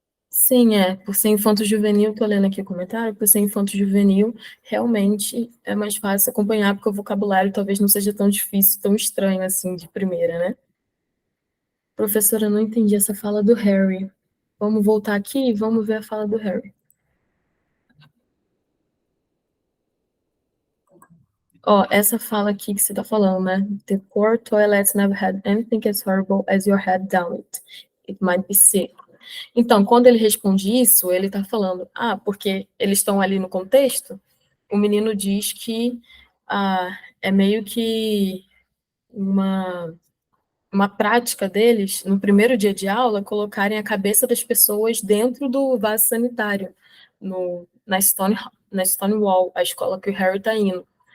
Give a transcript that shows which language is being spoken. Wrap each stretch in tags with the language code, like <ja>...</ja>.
<pt>Sim, por ser infanto-juvenil, estou lendo aqui o comentário, por ser infanto-juvenil, realmente é mais fácil acompanhar, porque o vocabulário talvez não seja tão difícil, tão estranho assim de primeira, né? Professora, eu não entendi essa fala do Harry. Vamos voltar aqui e vamos ver a fala do Harry. Ó, essa fala aqui que você tá falando, né?</pt> <en>The poor toilets never had anything as horrible as your head down it. It might be sick.</en> <pt>Então, quando ele responde isso, ele tá falando, porque eles estão ali no contexto, o menino diz que é meio que uma prática deles, no primeiro dia de aula, colocarem a cabeça das pessoas dentro do vaso sanitário, na Stonewall, a escola que o Harry está indo.</pt>